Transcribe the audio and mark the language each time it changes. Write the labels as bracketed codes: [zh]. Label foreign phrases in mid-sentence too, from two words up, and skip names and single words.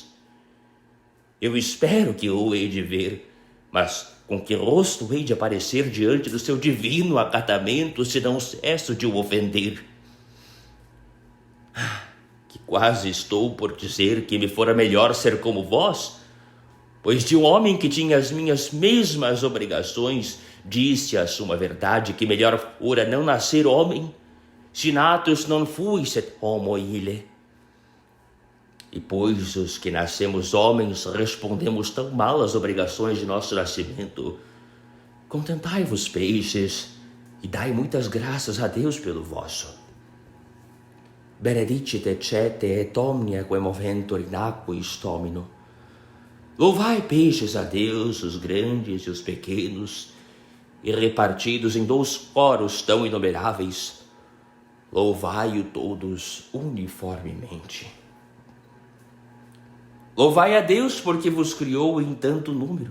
[pt] Eu espero que o hei de ver, mas com que rosto hei de aparecer diante do seu divino acatamento, se não cesso de o ofender? Que quase estou por dizer que me fora melhor ser como vós, pois de um homem que tinha as minhas mesmas obrigações, disse a suma verdade que melhor fora não nascer homem, [la] si natus non fuisset homo ille. [pt] E pois os que nascemos homens respondemos tão mal às obrigações de nosso nascimento, contentai-vos, peixes, e dai muitas graças a Deus pelo vosso. [la] Benedicite cete et omnia quae moventur in aquis domino. [pt] Louvai, peixes, a Deus, os grandes e os pequenos, e repartidos em 2 coros tão inumeráveis, louvai-o todos uniformemente. Louvai a Deus porque vos criou em tanto número.